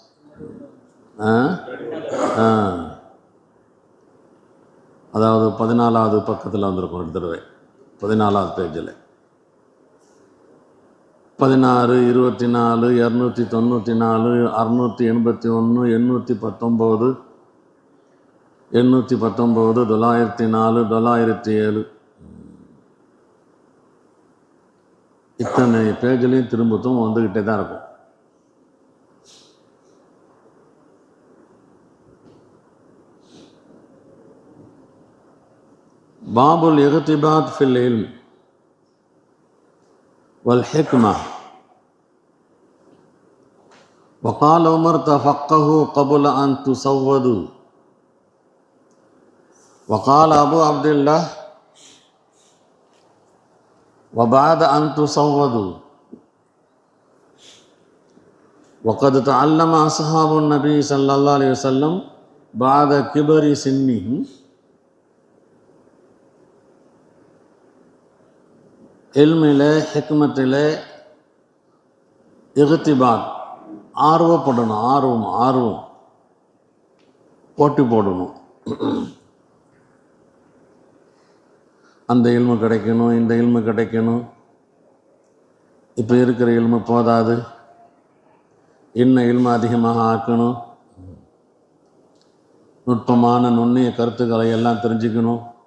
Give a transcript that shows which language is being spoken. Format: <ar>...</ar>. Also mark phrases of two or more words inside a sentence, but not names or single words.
<ta>அதாவது 14வது பக்கத்தில் வந்திருக்கும் 2 தடவை, 14வது பேஜில் 16, 24, 294, 681, 819, 819, 904, 907, இத்தனை பேஜ்லேயும் திரும்பவும் வந்துக்கிட்டே தான் இருக்கும்.</ta> <ar>باب الاغتباط في العلم والحكمة. وقال عمر تفقهوا قبل أن تسودوا. وقال أبو عبد الله وبعد أن تسودوا. وقد تعلم أصحاب النبي صلى الله عليه وسلم بعد كبر سنهم</ar> <ta>இல்மில், ஹிக்மத்தில் இஹ்திபாத், ஆர்வப்படணும். ஆர்வம் போட்டி போடணும். அந்த இல்மு கிடைக்கணும், இந்த இல்மு கிடைக்கணும், இப்போ இருக்கிற இல்மு போதாது, இன்னும் இல்மு அதிகமாக ஆக்கணும், நுட்பமான நுண்ணிய கருத்துக்களை எல்லாம் தெரிஞ்சுக்கணும்.</ta>